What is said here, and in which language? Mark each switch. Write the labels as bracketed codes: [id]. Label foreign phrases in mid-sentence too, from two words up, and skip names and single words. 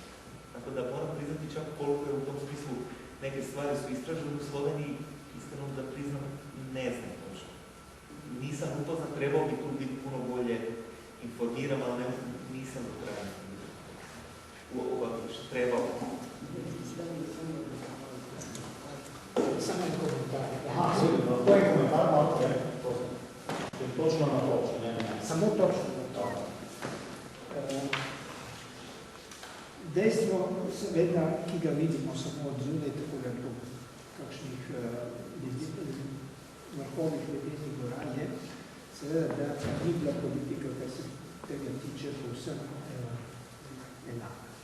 [hr] Tako da moram priznati čak koliko je u tom smislu neke stvari su istražene u Sloveniji, iskreno da priznam, ne znam točno. Nisam upoznat, trebao bi tu biti puno bolje informiran, ali nisam do kraja što trebao. Samo je komentar. [sl] Aha, to je komentar, malo prej. Točno na to, ne. Samo točno na to. Dejstvo, seveda, ki ga vidimo samo od zunaj, tako da po kakšnih vrhovih lednih gora je, seveda, da ni bila politika, kar se tega tiče, povsem enaka.